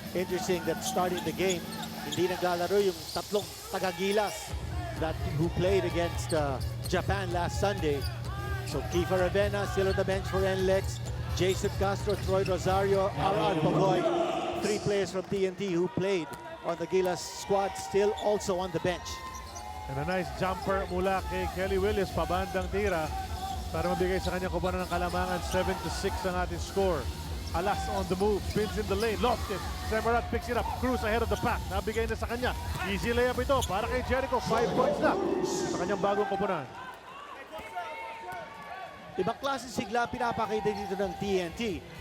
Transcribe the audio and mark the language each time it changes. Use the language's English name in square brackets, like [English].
[English] Interesting that starting the game, [Filipino] hindi naglalaro yung tatlong tagagilas [English] that who played against Japan last Sunday. So Kiefer Avena still on the bench for NLEX. Jason Castro, Troy Rosario, Aran Pagoy. 3 players from TNT who played on the Gilas squad still also on the bench. And a nice jumper [Filipino] mula kay [English] Kelly Williams. [Filipino] Pabandang tira para mabigay sa kanyang kubanan ng kalamangan. 7-6 ang ating score. [English] Alas on the move, spins in the lane, lost it. Semerad picks it up, Cruz ahead of the pack. [Filipino] Nabigay na sa kanya. [English] Easy layup [Filipino] ito para kay Jericho. 5 points na sa kanyang bagong kupunan. Ibang klase sigla pinapakita dito ng TNT.